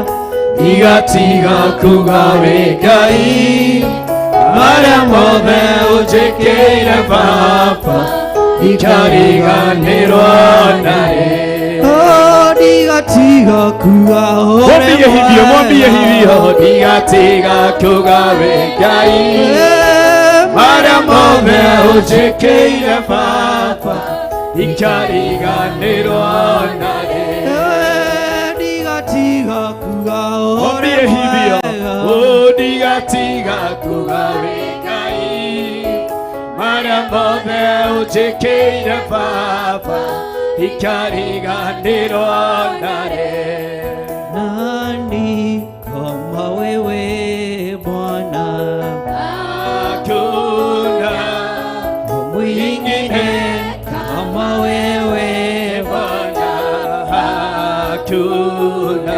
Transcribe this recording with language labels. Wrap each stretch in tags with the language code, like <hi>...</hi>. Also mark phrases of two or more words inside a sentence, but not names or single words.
<ki>digatiga kugaore Ngai, maria mothe ojekeire Baba, ndikariganĩrwo nawe. Digatiga kugaore mwega,</ki> <sw>mwambie hivyo,</sw> <ki>digatiga kugaore Ngai, maria mothe ojekeire Baba, ndikariganĩrwo nawe. Digatiga kugaore hivyo, mwega, digatiga kugaore Ngai, maria mothe ojekeire Baba, ndikariganĩrwo nawe.</ki> <sw>Nani kama wewe Bwana, hakuna mwingine kama wewe Bwana, hakuna.</sw>